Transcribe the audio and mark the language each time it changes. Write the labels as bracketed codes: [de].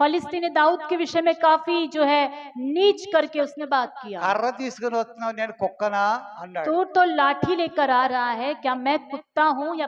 [hi] फलिस्ती ने दाऊद के विषय में काफी जो है नीच करके उसने बात किया। [te] కర్ర తీసుకుని వస్తున్నావు, నేను కుక్కనా అన్నాడు. [hi] तू तो लाठी लेकर आ रहा है, क्या मैं कुत्ता हूँ या